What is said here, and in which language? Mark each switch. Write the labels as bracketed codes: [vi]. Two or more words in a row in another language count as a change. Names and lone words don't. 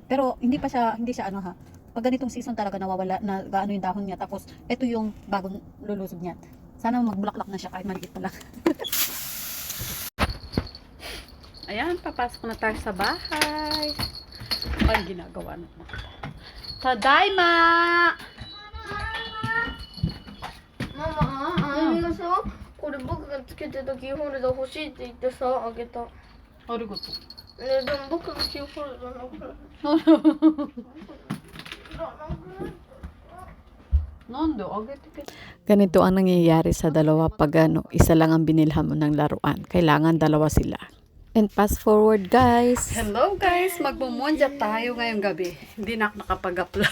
[tl] Pero, hindi siya pag ganitong season talaga nawawala na gaano yung dahon niya. Tapos, ito yung bagong lulusog niya. Sana magbulaklak na siya kahit maliit pa lang. Ayan, papasok na tayo sa bahay. Ang ginagawa naman. Tadaima! [ja] Mama, がさ、これ僕がつけてたキーホルダー欲しいって言ってさ、あげた。ありがとう。でも僕のキーホルダーなくなった。 [tl] Ganito ang nangyayari sa dalawa pag isa lang ang binilhan mo ng laruan. Kailangan dalawa sila. [en] And fast forward guys. Hello guys, [tl] magmumonja tayo ngayong gabi. Hindi na ako nakapag-upload.